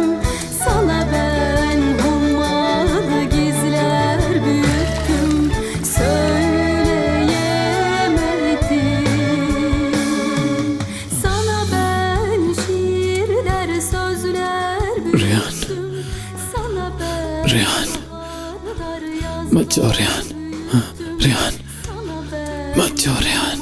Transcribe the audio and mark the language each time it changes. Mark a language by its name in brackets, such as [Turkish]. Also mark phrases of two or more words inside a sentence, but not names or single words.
[Turkish] Sana ben hummalı gizler büyüttüm. Söyleyemedim. Sana ben şiirler, sözler रेहान, büyüttüm. Sana ben रेहान, baharlar, [Hindi] मत जाओ [Turkish] yazlar रेहान, büyüttüm. रेहान, Sana ben [Hindi] मत जाओ रेहान।